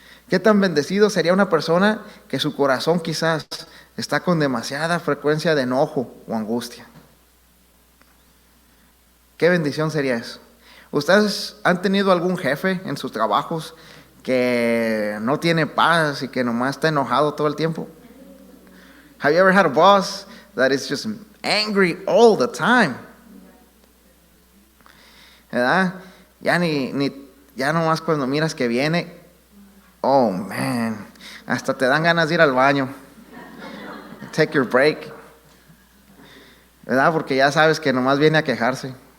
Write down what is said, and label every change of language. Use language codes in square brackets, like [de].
[es] ¿Qué tan bendecido sería una persona que su corazón quizás está con demasiada frecuencia de enojo o angustia? ¿Qué bendición sería eso? ¿Ustedes han tenido algún jefe en sus trabajos que no tiene paz y que nomás está enojado todo el tiempo? [en] Have you ever had a boss that is just angry all the time? [es] ¿Verdad? Ya nomás cuando miras que viene, [en] oh man, [es] hasta te dan ganas de ir al baño. [en] Take your break. [es] ¿Verdad? Porque ya sabes que nomás viene a quejarse.